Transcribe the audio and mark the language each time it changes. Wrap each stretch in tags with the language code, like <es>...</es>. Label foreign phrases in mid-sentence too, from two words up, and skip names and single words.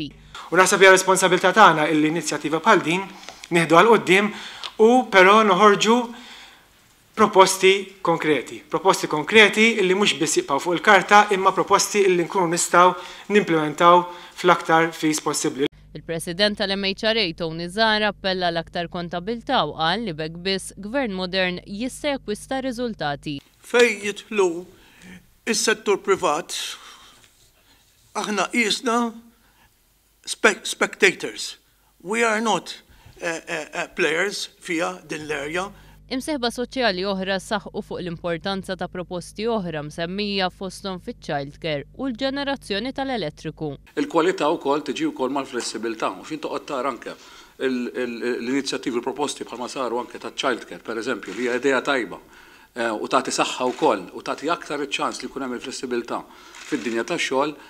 <mt>U naħseb hija responsabilità tagħna l-inizjattiva bħal din nieħdu għal quddiem u però noħorġu proposti konkreti illi mhux biss jibqgħu fuq il-karta imma proposti illi nkunu nistgħu nimplementaw fl-aktar fis possibbli. Il-President tal-MHRA Tony Zarb appella l-aktar kontabilta u qal li bekk biss gvern modern jista' jakkwista riżultati. Fejn jidħlu is-settur privat aħna qisna spectators.</mt> <en>We are not players</en> <mt>fija din l-area. Imsieħba soċjali oħra saħqu fuq l-importanza ta' proposti oħra msemmija fosthom fiċ-childcare u l-ġenerazzjoni tal-elettriku. Il-kwalità wkoll tiġi wkoll mal-flessibilità u x'inti toqgħod tara anke l-inizjattivi proposti bħalma saru anke taċ-childcare pereżempju li hija idea tajba u tagħti saħħa wkoll u tagħti aktar iċ-ċans li jkun hemm il-flessibilità fid-dinja tax-xogħol.</mt>